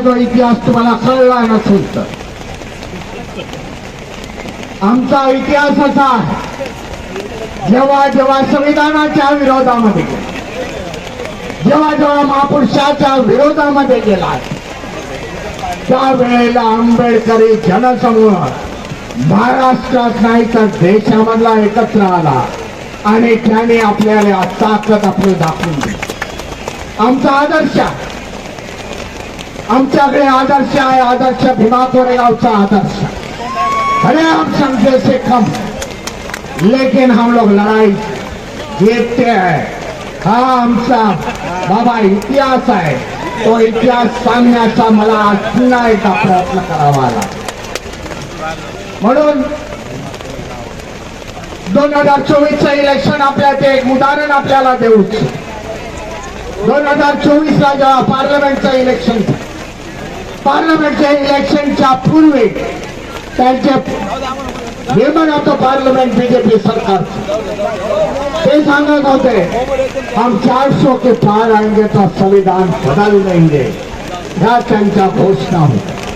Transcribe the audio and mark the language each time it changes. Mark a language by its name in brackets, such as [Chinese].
[Marathi] जो इतिहास तुम्हाला कळला नसेल तर आमचा इतिहास असा आहे, जेव्हा जेव्हा संविधानाच्या विरोधामध्ये गेला, जेव्हा जेव्हा महापुरुषाच्या विरोधामध्ये गेला त्यावेळेला आंबेडकरी जनसमूह महाराष्ट्रात नाही तर देशामधला एकत्र आला आणि त्याने आपल्याला ताकद आपली दाखवून दिली. आमचा आदर्श, आमच्याकडे आदर्श आहे, आदर्श भीमा कोरेगावचा आदर्श. [Hindi] अरे हम समझे से कम लेकिन हम लोग लड़ाई जीतते हैं. [Marathi] हा आमचा बाबा इतिहास आहे. तो इतिहास सांगण्याचा मला आज पुन्हा एकदा प्रयत्न करावा लागला. म्हणून 2024चं इलेक्शन आपल्याला एक उदाहरण आपल्याला देऊ. 2024ला जेव्हा पार्लमेंटचं इलेक्शन, पार्लमेंटच्या इलेक्शनच्या पूर्वी त्यांचे निर्माण होतं पार्लमेंट बीजेपी सरकार, ते सांगत होते [Hindi] हम 400 के पार आएंगे तो संविधान बदल देंगे. [Marathi] ह्या त्यांच्या घोषणा होत्या.